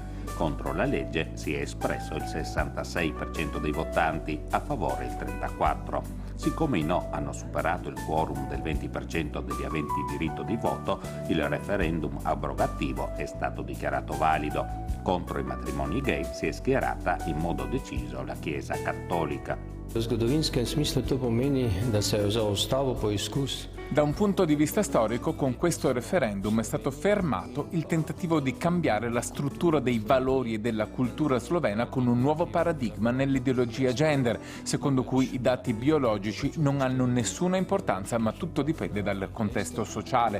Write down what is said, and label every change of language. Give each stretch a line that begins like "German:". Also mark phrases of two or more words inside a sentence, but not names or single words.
Italian: Contro la legge si è espresso il 66% dei votanti, a favore il 34%. Siccome i no hanno superato il quorum del 20% degli aventi diritto di voto, il referendum abrogativo è stato dichiarato valido. Contro i matrimoni gay si è schierata in modo deciso la Chiesa cattolica.
Slovenian: V zgodovinskem smislu to pomeni, da se je za ustavo poizkus.
Italian: Da un punto di vista storico, con questo referendum è stato fermato il tentativo di cambiare la struttura dei valori e della cultura slovena con un nuovo paradigma nell'ideologia gender, secondo cui i dati biologici non hanno nessuna importanza, ma tutto dipende dal contesto sociale.